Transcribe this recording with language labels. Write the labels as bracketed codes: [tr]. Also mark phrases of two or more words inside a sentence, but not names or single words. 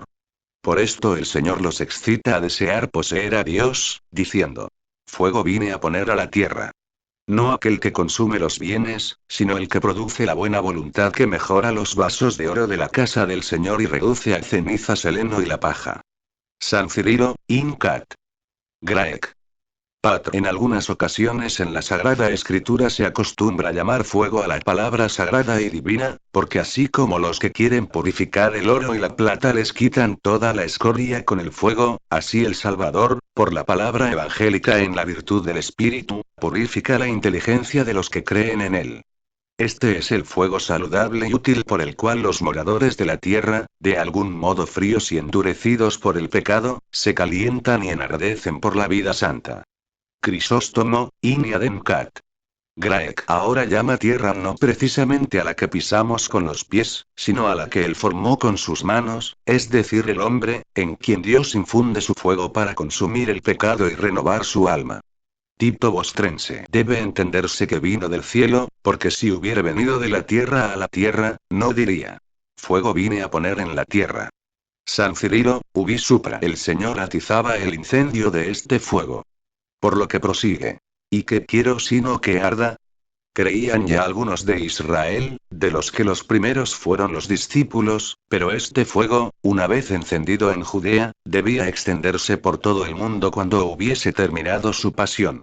[es] Por esto el Señor los excita a desear poseer a Dios, diciendo: Fuego vine a poner a la tierra. No aquel que consume los bienes, sino el que produce la buena voluntad que mejora los vasos de oro de la casa del Señor y reduce a cenizas el heno y la paja. San Cirilo, [la] in Cat. Graec. Patr. [es] En algunas ocasiones en la Sagrada Escritura se acostumbra llamar fuego a la palabra sagrada y divina, porque así como los que quieren purificar el oro y la plata les quitan toda la escoria con el fuego, así el Salvador, por la palabra evangélica en la virtud del Espíritu, purifica la inteligencia de los que creen en él. Este es el fuego saludable y útil por el cual los moradores de la tierra, de algún modo fríos y endurecidos por el pecado, se calientan y enardecen por la vida santa. [la] Crisóstomo, in iadem cat. [es] Graek ahora llama tierra no precisamente a la que pisamos con los pies, sino a la que él formó con sus manos, es decir, el hombre, en quien Dios infunde su fuego para consumir el pecado y renovar su alma. Tito Bostrense. Debe entenderse que vino del cielo, porque si hubiera venido de la tierra a la tierra, no diría: fuego vine a poner en la tierra. San Cirilo, [la] ubi supra. [es] El Señor atizaba el incendio de este fuego. Por lo que prosigue. ¿Y qué quiero sino que arda? Creían ya algunos de Israel, de los que los primeros fueron los discípulos, pero este fuego, una vez encendido en Judea, debía extenderse por todo el mundo cuando hubiese terminado su pasión.